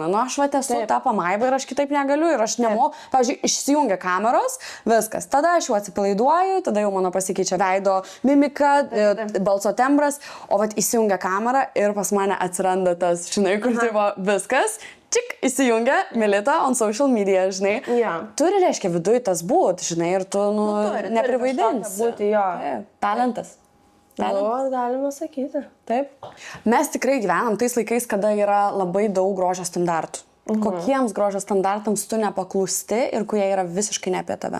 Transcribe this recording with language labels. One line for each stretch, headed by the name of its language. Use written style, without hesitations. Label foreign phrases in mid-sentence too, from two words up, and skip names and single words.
Lithuanian: Nu aš esu tą pamaibą ir aš kitaip negaliu ir aš nemoku. Pavyzdžiui, išsijungia kameros, viskas. Tada aš jau atsipalaiduoju, tada jau mano pasikeičia veido mimika, balso tembras, o vat įsijungia kamera ir pas mane atsiranda tas, žinai, kur tai buvo viskas, čik, įsijungia Milita
English: on social media,
Lithuanian: žinai. Turi, reiškia, viduje tas būt, žinai, ir tu, neprivaidinsi. Būti, jo. Talentas. Galima sakyti. Taip. Mes tikrai gyvenam tais laikais, kada yra labai daug grožio standartų. Kokiems grožio standartams tu nepaklūsti ir kurie yra visiškai ne apie tave?